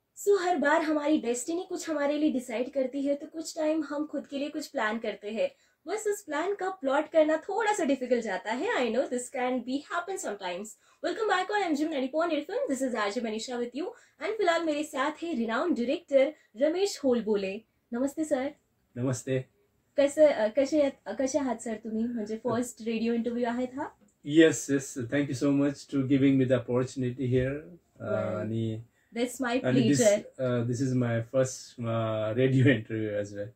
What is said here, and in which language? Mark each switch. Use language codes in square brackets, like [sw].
[hi] सो हर बार हमारी डेस्टिनी कुछ हमारे लिए डिसाइड करती है तो कुछ टाइम हम खुद के लिए कुछ प्लान करते हैं। बस उस प्लान का प्लॉट करना थोड़ा सा डिफिकल्ट जाता है। [en] I know this can be happen sometimes. Welcome back on MGM 90.8 film. This is RJ Manisha with you and [hi] फिलहाल मेरे साथ है [en] Renowned director Ramesh Holbole. [mr] नमस्ते सर. नमस्ते. कसे आहात सर तुम्ही? म्हणजे फर्स्ट रेडिओ इंटरव्ह्यू आहेत हा. [en] Yes, thank you so much to giving me the opportunity here. आणि That's my and pleasure. This is my first radio interview as well.